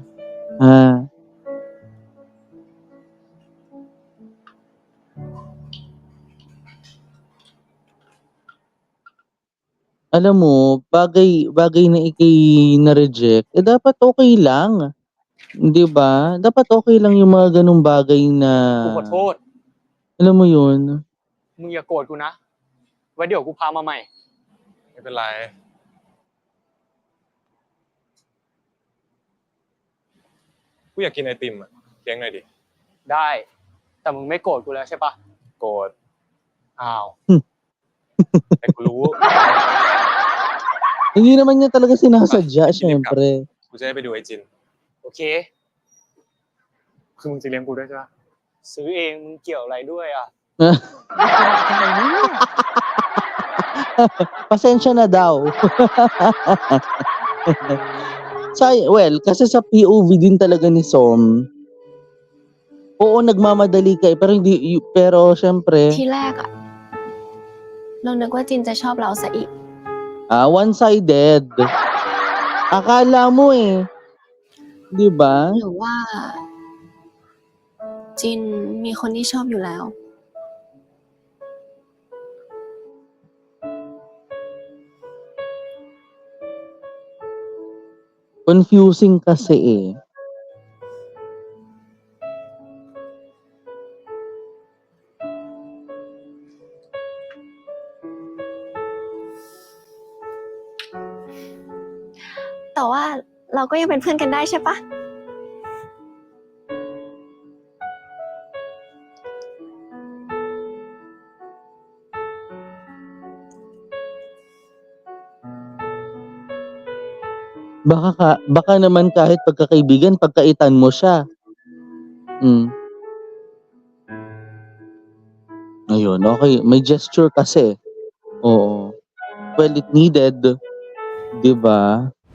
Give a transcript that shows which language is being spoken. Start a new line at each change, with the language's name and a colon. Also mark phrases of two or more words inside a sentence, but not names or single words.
Filipino: Ha? Alam mo, bagay na na-reject, dapat okay lang. 'Di ba? Dapat okay lang yung mga ganung bagay na,
Thai: กูขอโทษ
Filipino: alam mo yun?
Thai: มึงอย่าโกรธกูนะ ไว้เดี๋ยวกูพามาใหม่ ไม่เป็นไร กูอยากกินไอติมอ่ะเลี้ยงหน่อยดิ ได้ แต่มึงไม่โกรธกูแล้วใช่ปะ โกรธ อ้าว แต่กูรู้
Filipino: Hindi naman niya talaga sinasadya, syempre.
Thai: กูจะได้ไปดูไอจิน โอเค คือมึงจะเลี้ยงกูด้วยใช่ปะซื้อเองมึงเกี่ยวอะไรด้วยอ่ะ
Filipino: Pasensya na daw. Well, kasi sa POV din talaga ni Som, oo, nagmamadali ka pero pero syempre,
Thai: ที่แรกอะเรานึกว่าจินจะชอบเราซะอีก
English: one-sided.
Filipino: Akala mo eh. 'Di ba?
Thai: หรือว่า จินมีคนที่ชอบอยู่แล้ว
Filipino: Confusing kasi eh.
Thai: แต่ว่าเราก็ยังเป็นเพื่อนกันได้ใช่ปะ
Filipino: Baka naman kahit pagkakaibigan, pagkaitan mo siya. Ayun, okay. May gesture kasi. Oo.
English: Well, it needed.
Filipino: 'Di ba?